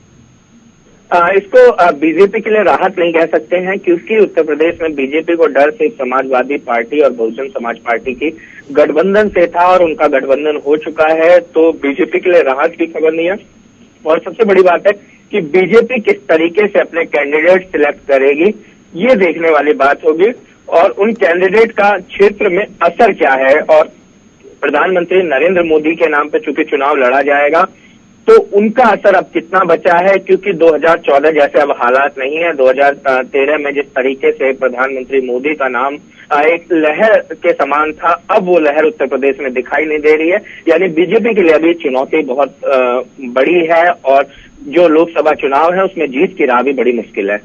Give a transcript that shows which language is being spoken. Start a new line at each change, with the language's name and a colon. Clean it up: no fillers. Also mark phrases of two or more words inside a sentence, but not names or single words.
Hindi: इस को बी जे पी के लिए राहत नहीं कह सकते हैं, क्योंकि उत्तर प्रदेश में बी जे पी को डर से समाजवादी पार्टी और बहुजन समाज पार्टी की गठबंधन से था, और उन का गठबंधन हो चुका है, तो बी जे पी के लिए राहत की ख़बर नहीं है. और सब से बड़ी बात है कि बी जे पी किस तरीक़े से अपने
English: candidate select
Hindi: करेगी यह देखने वाली बात होगी, और उन कैंडिडेट का क्षेत्र में असर क्या है. और प्रधान मंत्री नरेंद्र मोदी के नाम पे चूँकि चुनाव लड़ा जाएगा तो उन का असर अब कितना बचा है, क्योंकि 2014 जैसे अब हालात नहीं हैं. 2013 में जिस तरीक़े से प्रधान मंत्री मोदी का नाम एक लहर के समान था, अब वह लहर उत्तर प्रदेश में दिखाई नहीं दे रही है. यानी बी जे पी के लिए अभी चुनौती बहुत बड़ी है, और जो लोक सभा चुनाव है उस में जीत की राह भी बड़ी मुश्किल है.